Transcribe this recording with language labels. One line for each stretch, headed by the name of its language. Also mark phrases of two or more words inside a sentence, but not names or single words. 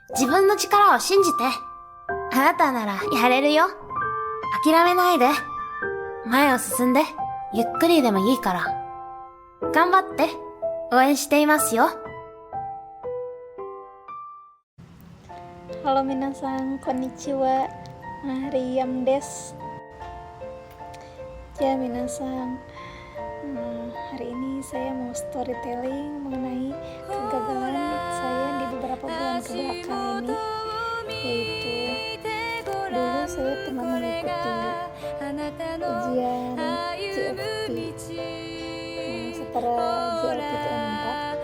Japanese: 自分の力を信じて。あなたならやれるよ。諦めないで。前を進んで。ゆっくりでもいいから。頑張って。応援していますよ。
Indonesian: Halo minasan, konnichiwa, Mariam des. Ya minasan, hari ini saya mau storytelling mengenai kegagalan saya di beberapa bulan kebelakang ini, yaitu dulu saya pernah mengikuti ujian JLPT setara JLPT 4.